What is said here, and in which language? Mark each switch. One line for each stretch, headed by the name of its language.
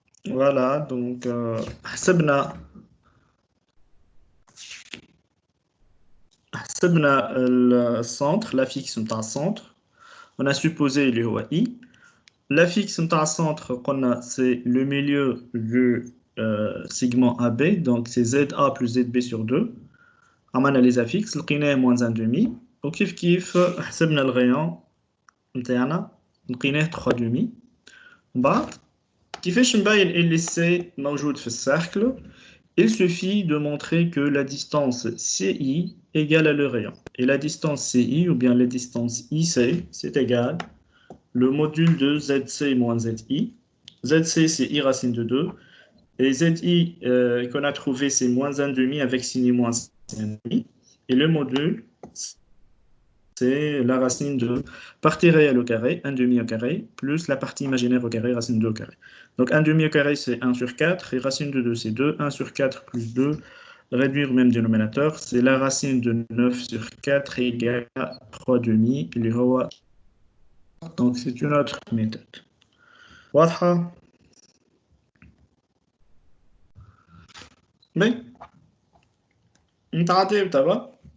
French: Voilà, donc
Arabic: حسبنا
French: le centre, la fixe نتاع centre. On a supposé
Arabic: اللي هو
French: I. La fixe نتاع centre c'est le milieu du segment AB, donc c'est ZA plus ZB sur 2.
Arabic: عملنا
French: les affixes, لقيناه moins 1,5.
Arabic: وكيف كيف حسبنا
French: le rayon
Arabic: نتاعنا لقيناه 3,5. من بعد كيفاش نبين اللي C موجود في الcercle?
French: Il suffit de montrer que la distance CI égale à le rayon. Et la distance CI ou bien la distance IC, c'est égal le module de ZC moins ZI. ZC, c'est I racine de 2. Et ZI qu'on a trouvé, c'est moins 1,5 avec signe moins 1,5. Et le module, c'est la racine de partie réelle au carré, 1,5 au carré, plus la partie imaginaire au carré, racine de 2 au carré. Donc 1,5 au carré, c'est 1 sur 4, et racine de 2, c'est 2. 1 sur 4 plus 2, réduire au même dénominateur, c'est la racine de 9 sur 4 égale à 3,5. Donc c'est une autre méthode.
Arabic: واضحة؟
French: Mais,
Arabic: نتعاطي تبع.